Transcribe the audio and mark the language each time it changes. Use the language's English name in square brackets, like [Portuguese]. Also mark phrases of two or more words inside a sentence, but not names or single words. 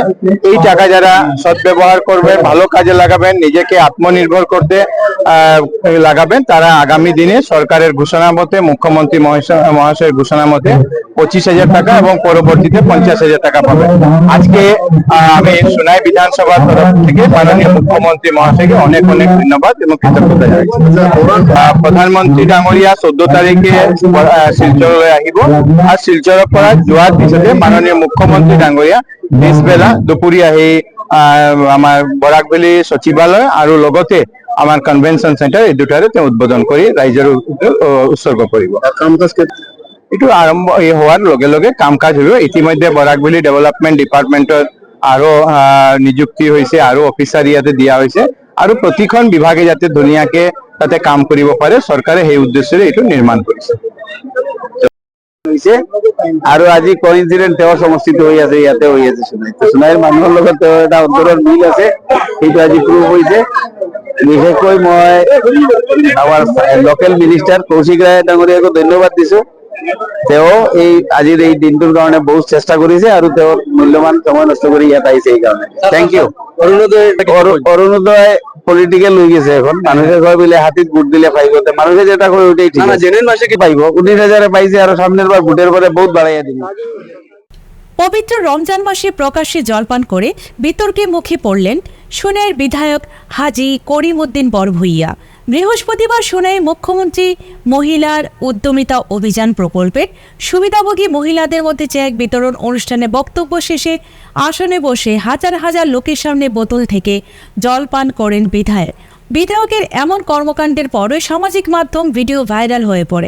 [Bangla] এই টাকা যারা সদ্ব্যবহার করবেন, ভালো কাজে লাগাবেন, নিজেকে আত্মনির্ভর করতে লাগাবেন, তারা আগামী দিনে সরকারের ঘোষণা মতে, মুখ্যমন্ত্রী মহাশয়ের ঘোষণা মতে 25,000 টাকা এবং পরবর্তীতে 50,000 টাকা পাবেন। আজকে আমি সোনাই বিধানসভার তরফ থেকে মাননীয় মুখ্যমন্ত্রী মহাশয়কে অনেক অনেক ধন্যবাদ এবং কৃতজ্ঞতা জানাচ্ছি। [Assamese] প্রধানমন্ত্রী ডাঙৰীয়া 14 তাৰিখে শিলচৰলৈ আহিব আৰু শিলচৰৰ পৰা যোৱাৰ পিছতে মাননীয় মুখ্যমন্ত্ৰী ডাঙৰীয়া পিছবেলা দুপৰীয়া আহি আমাৰ বৰাকভেলী সচিবালয় আৰু লগতে আমাৰ [English] convention center [Assamese] এই দুটাৰে তেওঁ উদ্বোধন কৰি ৰাইজৰ উৎসৰ্গ কৰিব। এইটো আৰম্ভ হোৱাৰ লগে লগে কাম কাজ হব। ইতিমধ্যে বৰাকভেলী ডেভেলপমেন্ট ডিপার্টমেন্টৰ আরো নিযুক্তি হৈছে আৰু অফিচাৰ ইয়াতে দিয়া হৈছে আৰু প্ৰতিখন বিভাগে যাতে ধুনীয়াকে তাতে কাম কৰিব পাৰে চৰকাৰে সেই উদ্দেশ্যৰে এইটো নিৰ্মাণ কৰিছে আৰু আজি কোইনসিডেন্ট তেওঁৰ সমষ্টিত হৈ আছে ইয়াতে হৈ আছে সোণাইৰ মানুহৰ লগত তেওঁৰ এটা অন্তৰৰ মিল আছে সেইটো আজি প্ৰুভ হৈছে বিশেষকৈ মই আমাৰ [English] local minister [Assamese] কৌশিক ৰায় ডাঙৰীয়াকো ধন্যবাদ দিছো তেওঁ এই আজিৰ এই দিনটোৰ কাৰণে বহুত চেষ্টা কৰিছে আৰু তেওঁৰ মূল্যৱান সময় নষ্ট কৰি ইয়াত আহিছে এই কাৰণে [English] thank you [Assamese] অৰুণোদয় পলিটিকেল হৈ গৈছে এখন মানুহে কয় বোলে হাতীত ভোট দিলে পাইব মানুহে [Bangla] যেটা কয় ওইটাই ঠিক জেনুইন মাসে কি পাইব 19,000 পাইছে আর সামনের বার ভোটের পরে বহুত বাড়াইয়া দিব পবিত্র রমজান মাসে প্রকাশ্যে জলপান করে বিতর্কে মুখে পড়লেন সোনাইয়ের বিধায়ক হাজী করিমউদ্দিন বড়ভূঁইয়া। বৃহস্পতিবার সোনাইয়ে মুখ্যমন্ত্রী মহিলার উদ্যমিতা অভিযান প্রকল্পের সুবিধাভোগী মহিলাদের মধ্যে চেক বিতরণ অনুষ্ঠানে বক্তব্য শেষে আসনে বসে হাজার হাজার লোকের সামনে বোতল থেকে জলপান করেন বিধায়কের এমন কর্মকাণ্ডের পরই সামাজিক মাধ্যম ভিডিও ভাইরাল হয়ে পড়ে।